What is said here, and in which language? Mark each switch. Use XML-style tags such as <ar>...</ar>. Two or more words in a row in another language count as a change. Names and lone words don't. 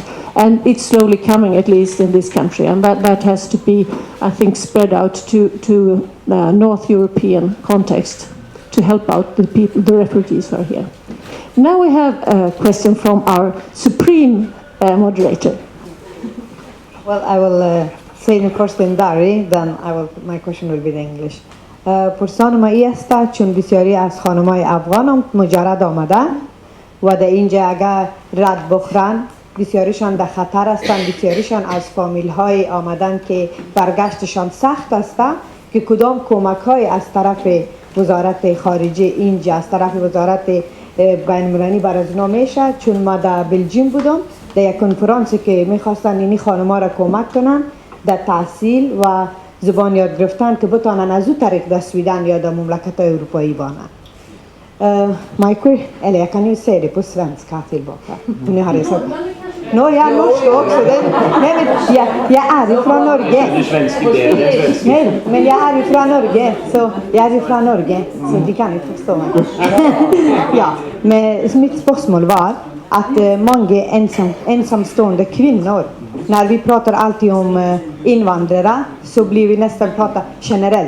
<en>And it's slowly coming, at least in this country, and that has to be, I think, spread out to North European context to help out the people, the refugees who are here. Now we have a question from our supreme moderator. Well, I will say the first in Dari, then my question will be in English.</en> <fa>پرسان ما ای است چون بسیاری از خانم‌های افغان مجرد آمدن و در اینجا اگر رد بخورن بسیاریشان در خطر هستند، بسیاریشان از فامیل‌های آمدن که برگشتشان سخت است که کدام کمک‌های از طرف وزارت خارجه اینجا، از طرف وزارت بین‌المللی بر از اونا میشه. چون ما در بلژیم بودم در یک کنفرانسی که میخواستن اینی خانم‌ها را کمک کنن در تحصیل و زبان یاد گرفتن که بتانن از او طریق در سویدن یا در مملکت‌های اروپایی بانن.</fa> <sv>Eller jag kan ju säga det på svenska tillbaka. Nu har jag sagt. Nå, jag är norsk också. Nej, men jag är ifrån Norge. Nej, men jag är ifrån Norge. Så jag är ifrån Norge. Så de kan inte förstå mig. Ja, men mitt spörsmål var att många ensamstående kvinnor, när vi pratar alltid om invandrare så blir vi nästan prata generellt.</sv>